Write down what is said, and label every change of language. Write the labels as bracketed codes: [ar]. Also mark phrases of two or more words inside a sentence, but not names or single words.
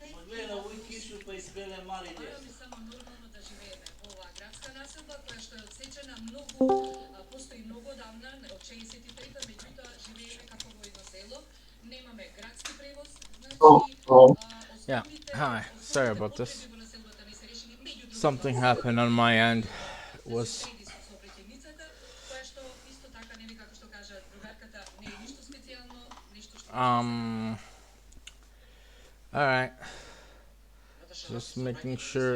[mk] Ма гледа, овој кишу па избеле мали деца. Бараме само нормално да живееме во оваа градска населба, која што е одсечена многу, постои многу одамна, од 63-та, меѓутоа живееме како во едно село. Немаме градски превоз, значи, [en] Yeah, hi. Sorry about this. Something happened on my end. Was Alright. Just making sure.